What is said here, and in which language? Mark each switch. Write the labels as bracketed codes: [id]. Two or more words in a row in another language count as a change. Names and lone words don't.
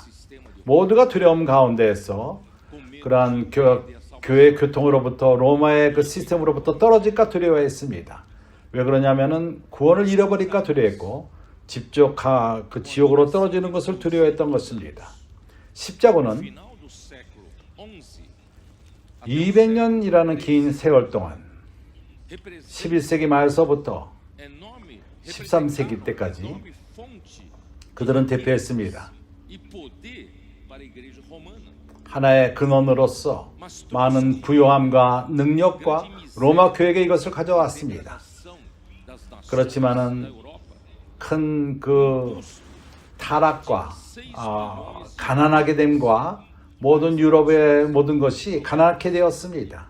[ko] 모두가 두려움 가운데에서 그러한 교회 교통으로부터 로마의 그 시스템으로부터 떨어질까 두려워했습니다. 왜 그러냐면은 구원을 잃어버릴까 두려워했고 직접 그 지옥으로 떨어지는 것을 두려워했던 것입니다. 십자군은 [pt] Final do século XI [ko] 200년이라는 긴 세월 동안 [pt] representa [ko] 11세기 말서부터 [pt] enorme [ko] 13세기 때까지 [pt] enorme fonte [ko] 그들은 대표했습니다. [pt] e poder para a igreja romana. [ko] 하나의 근원으로서 많은 부요함과 능력과 로마 교회에게 이것을 가져왔습니다. 그렇지만은 큰 그 타락과 가난하게 됨과 모든 유럽의 모든 것이 가난하게 되었습니다.